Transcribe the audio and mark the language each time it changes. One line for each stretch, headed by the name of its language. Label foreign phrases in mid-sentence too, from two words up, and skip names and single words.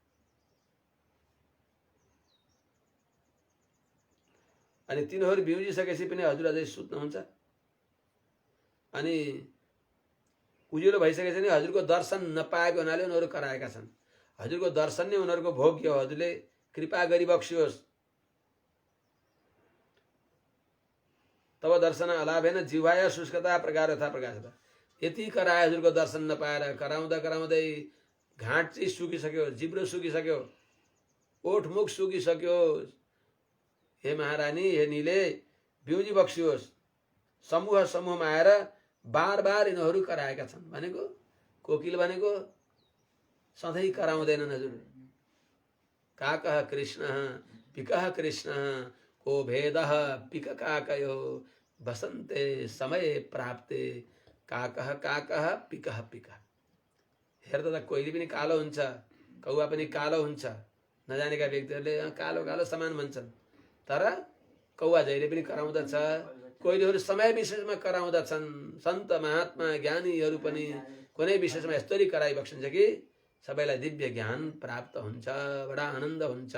Nepali: अनि तिनीहरू बिउजिसकेपछि पनि हजुर अझै सुत्नुहुन्छ। अनि उज्यालो भइसकेपछि नि हजुरको दर्शन नपाएको हुनाले उनीहरू कराएका छन्। हजुरको दर्शन नै उनीहरूको भोग्य हो। हजुरले कृपा गरिबक्सियोस्।
Sanskrit: तब दर्शन अलाभेन जिह्वाया शुष्कता प्रकार यथा प्रकाशता।
Nepali: यति कराए हजुरको दर्शन नपाएर कराउँदा कराउँदै घाँट चाहिँ सुकिसक्यो, जिब्रो सुकिसक्यो, ओठ मुख सुकिसक्यो। हे महारानी, हे नीले बिउजी बक्सियोस्। समूह समूहमा आएर बार बार यिनीहरू कराएका छन्। भनेको कोकिल भनेको सधैँ कराउँदैनन् हजुर।
Sanskrit: काकः कृष्णः पिकः कृष्णः को भेदः पिक काकयो बसन्ते समय प्राप्ते काकः काकः पिकः पिकः।
Nepali: हेर्दा त कोइली पनि कालो हुन्छ, कौवा पनि कालो हुन्छ। नजानेका व्यक्तिहरूले कालो कालो समान भन्छन्, तर कौवा जहिले पनि कराउँदछ। कोइलीहरू समय विशेषमा कराउँदछन्। सन्त महात्मा ज्ञानीहरू पनि कुनै विशेषमा यस्तरी कराइबक्सिन्छ कि सबैलाई दिव्य ज्ञान प्राप्त हुन्छ, बडा आनन्द हुन्छ।